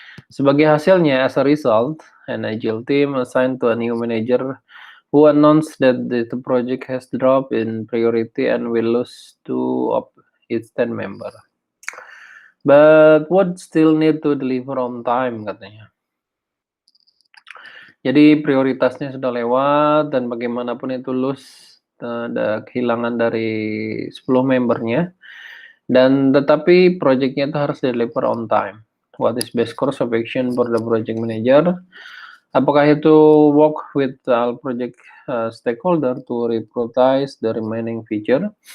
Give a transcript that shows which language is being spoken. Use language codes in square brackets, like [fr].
[id] Sebagai hasilnya, [en] as a result, an agile team assigned to a new manager who announced that the project has dropped in priority and will lose 2 of its 10 members. But would still need to deliver on time, [id] katanya. Jadi prioritasnya sudah lewat, dan bagaimanapun itu lose, ada kehilangan dari 10 membernya, dan tetapi projectnya itu harus deliver on time. [en] What is best course of action for the project manager? [id] Apakah itu [en] work with all project stakeholder to reprioritize the remaining feature?